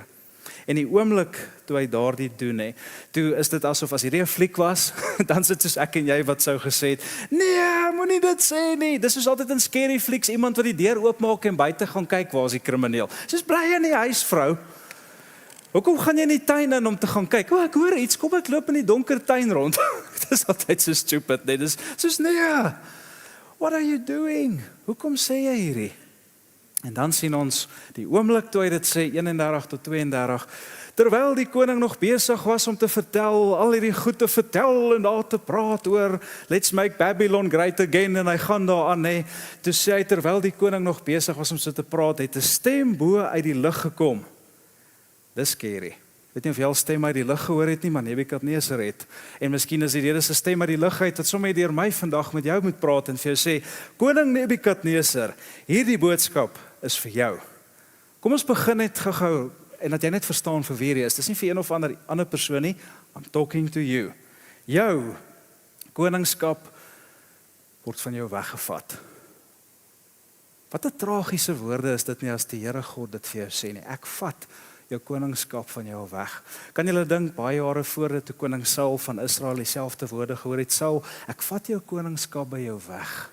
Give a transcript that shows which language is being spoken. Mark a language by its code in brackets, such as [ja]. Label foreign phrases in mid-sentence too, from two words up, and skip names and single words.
[af] En die oomblik toe hy daardie doen, toe is dit asof as hierdie 'n fliek was, dan sit soos ek en jy wat sou gesê het, nee, moenie dit sê nie. Dis soos altyd in scary flieks, iemand wat die deur oopmaak en buite gaan kyk, waar is die krimineel? Soos bly in die huis, vrou. Hoekom gaan jy in die tuin in om te gaan kyk? Ek hoor iets, kom ek loop in die donker tuin rond. Dis altyd so stupid, nee. Dis soos, nee, [en] what are you doing? [af] Hoekom sê jy hierdie? En dan sien ons die oomblik toe hy dit sê, 31 tot 32, terwyl die koning nog besig was om te vertel, al hierdie goed te vertel en daar te praat oor, [en] let's make Babylon great again, [af] en hy gaan daar aan, toe sê hy, terwyl die koning nog besig was om so te praat, het 'n stem bo uit die lug gekom. Dis scary. Weet nie of jy al stem uit die lug gehoor het nie, maar Nebukadneser het. En miskien is die Here se stem uit die lug uit, wat sommer deur my vandag met jou moet praat en vir jou sê, koning Nebukadneser, hierdie boodskap is vir jou. Kom ons begin net gou en dat jy net verstaan vir wie jy is. Dis nie vir een of ander persoon nie. [en] I'm talking to you. [af] Jou koningskap word van jou weggevat. Wat 'n tragiese woorde is dit nie as die Here God dit vir jou sê nie. Ek vat jou koningskap van jou weg. Kan julle dink baie jare voor dit toe koning Saul van Israel dieselfde woorde gehoor het, Saul, ek vat jou koningskap by jou weg.